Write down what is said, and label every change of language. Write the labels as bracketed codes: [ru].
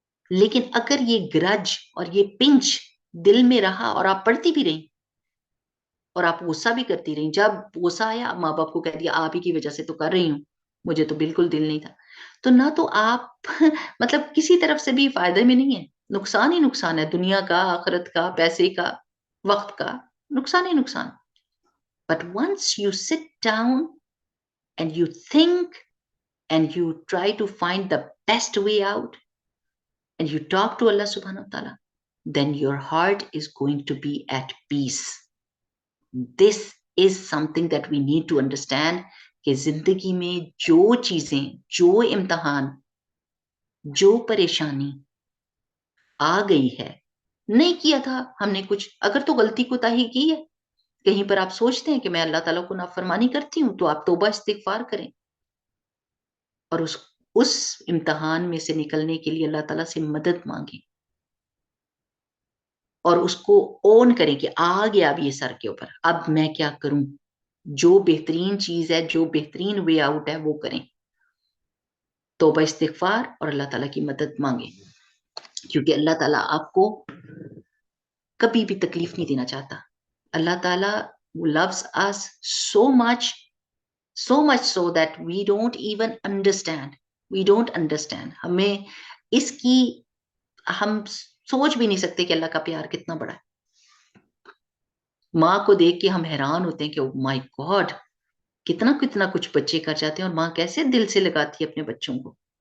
[ur] لیکن اگر یہ گرج اور یہ پنچ دل میں رہا اور آپ پڑھتی بھی رہی اور آپ غصہ بھی کرتی رہی, جب غصہ آیا ماں باپ کو کہہ دیا آپ ہی کی وجہ سے تو کر رہی ہوں, مجھے تو بالکل دل نہیں تھا, تو نہ تو آپ مطلب کسی طرف سے بھی فائدے میں نہیں ہے, نقصان ہی نقصان ہے, دنیا کا, آخرت کا, پیسے کا, وقت کا, نقصان ہی نقصان. [en] But once you sit down and you think and you try to find the best way out and you talk to Allah subhanahu wa ta'ala, then your heart is going to be at peace. This is something that we need to understand [ur] کہ زندگی میں جو چیزیں, جو امتحان, جو پریشانی آ گئی ہے, نہیں کیا تھا ہم نے کچھ, اگر تو غلطی کوتاہی کی ہے کہیں پر, آپ سوچتے ہیں کہ میں اللہ تعالیٰ کو نافرمانی کرتی ہوں, تو آپ توبہ استغفار کریں اور اس امتحان میں سے نکلنے کے لیے اللہ تعالیٰ سے مدد مانگیں اور اس کو اون کریں کہ آ گیا اب یہ سر کے اوپر, اب میں کیا کروں, جو بہترین چیز ہے, جو بہترین وے آؤٹ ہے وہ کریں. توبہ استغفار اور اللہ تعالیٰ کی مدد مانگیں, کیونکہ اللہ تعالیٰ آپ کو کبھی بھی تکلیف نہیں دینا چاہتا. [en] اللہ تعالیٰ loves us so much so that we don't even understand. We don't understand. [ur] ہمیں اس کی, ہم سوچ بھی نہیں سکتے کہ اللہ کا پیار کتنا بڑا ہے. ماں کو دیکھ کے ہم حیران ہوتے ہیں کہ [en] my God, [ur] کتنا کتنا کچھ بچے کر جاتے ہیں اور ماں کیسے دل سے لگاتی ہے اپنے بچوں کو.